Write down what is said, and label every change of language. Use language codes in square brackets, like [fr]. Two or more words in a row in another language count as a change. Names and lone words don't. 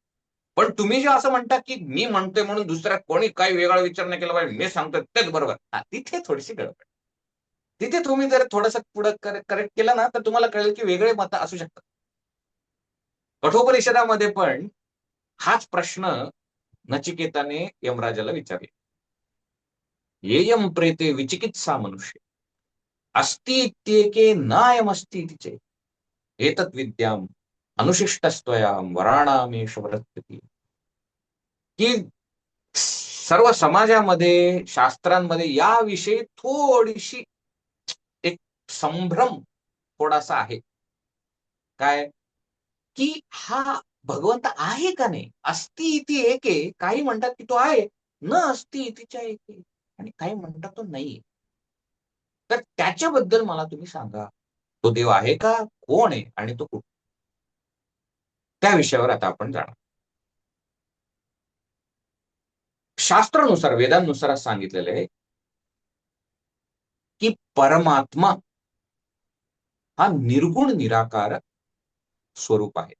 [mr] पण तुम्ही जे असं म्हणता की मी म्हणतोय म्हणून दुसऱ्या कोणी काही वेगळा विचार नाही केला पाहिजे, मी सांगतोय तेच बरोबर, तिथे थोडीशी गडबड. तिथे तुम्ही जर थोडंसं पुढे करेक्ट केलं ना तर तुम्हाला कळेल की वेगळे मत असू शकतात. कठोपनिषदामध्ये पण हाच प्रश्न नचिकेताने यमराजाला विचारले. [sa] येयम प्रेते विचिकित्सा मनुष्य अस्ति इत्येके नायमस्ति इति चेत् एतत् विद्याम अनुशिष्टस्त्वयाम वराणामेष वर्तते. [mr] की सर्व समाजामध्ये शास्त्रांमध्ये याविषयी थोडीशी एक संभ्रम थोडासा आहे. काय की हा भगवंत आहे का नाही, [sa] अस्ति इति एके, [mr] काही म्हणतात की तो आहे, [sa] न अस्ति इतिच्या एके, [mr] आणि काही म्हणतात तो नाही. तर त्याच्याबद्दल मला तुम्ही सांगा, तो देव आहे का, कोण आहे, आणि तो कुठे. त्या विषयावर आता आपण जाणार. शास्त्रानुसार वेदांनुसार सांगितलेलं आहे की परमात्मा हा निर्गुण निराकार स्वरूप आहे.